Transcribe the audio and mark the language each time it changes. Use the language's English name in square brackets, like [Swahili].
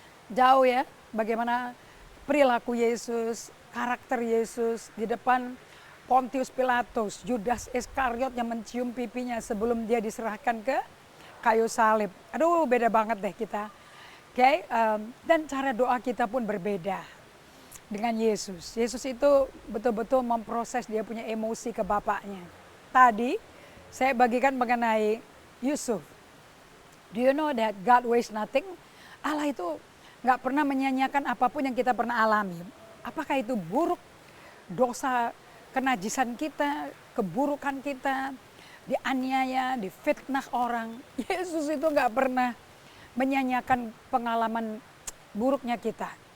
[Indonesian] Jauh ya, bagaimana perilaku Yesus, karakter Yesus di depan Pontius Pilatus, Judas Iskariot yang mencium pipinya sebelum dia diserahkan ke kayu salib. Aduh, beda banget deh kita. Oke, dan cara doa kita pun berbeda dengan Yesus. Yesus itu betul-betul memproses dia punya emosi ke Bapaknya. Tadi saya bagikan mengenai Yusuf. [English] Do you know that God wastes nothing? [Indonesian] Allah itu nggak pernah menyanyiakan apapun yang kita pernah alami. Apakah itu buruk, dosa, kenajisan kita, keburukan kita, dianiaya, difitnah orang. Yesus itu nggak pernah menyanyiakan pengalaman buruknya kita.